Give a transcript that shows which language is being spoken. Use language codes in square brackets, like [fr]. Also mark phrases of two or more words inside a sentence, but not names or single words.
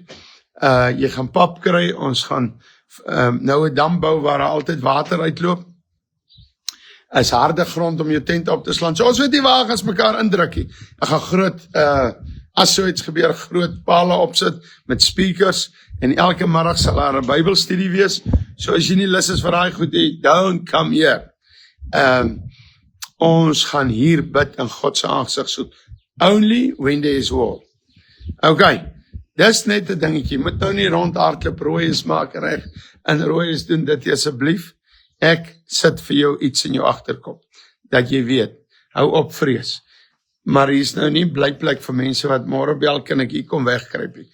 [af] Jy gaan pap kry, ons gaan nou 'n dam bou waar daar altyd water uitloop, is harde grond om jou tent op te slaan, so ons weet nie waar ons mekaar indruk nie. Ek gaan groot, as so iets gebeur, groot pale opsit, met speakers, en elke middag sal daar 'n Bybelstudie wees, so as jy nie lus is vir daai goed, [en] don't come here. [af] Ons gaan hier bid in God se aangesig soek, [en] only when there is war. [af] Okay, dis net 'n dingetjie, moet nou nie rondhardloop, rooies maak reg, en rooies doen dit asseblief. Ek sit vir jou iets in jou agterkop, dat jy weet, hou op vrees. Maar hier is nou nie blyplek vir mense wat môre bel, kan ek hier kom wegkruip nie.